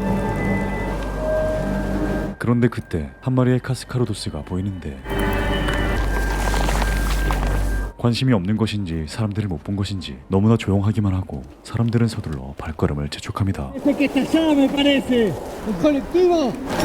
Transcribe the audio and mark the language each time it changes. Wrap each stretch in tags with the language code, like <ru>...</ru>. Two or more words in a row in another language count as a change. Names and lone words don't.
<ko>그런데 그때 한 마리의 카스카로도스가 보이는데 관심이 없는 것인지 사람들을 못 본 것인지 너무나 조용하기만 하고 사람들은 서둘러 발걸음을 재촉합니다.</ko> <es>Ese que está allá me parece. ¿El colectivo?</es>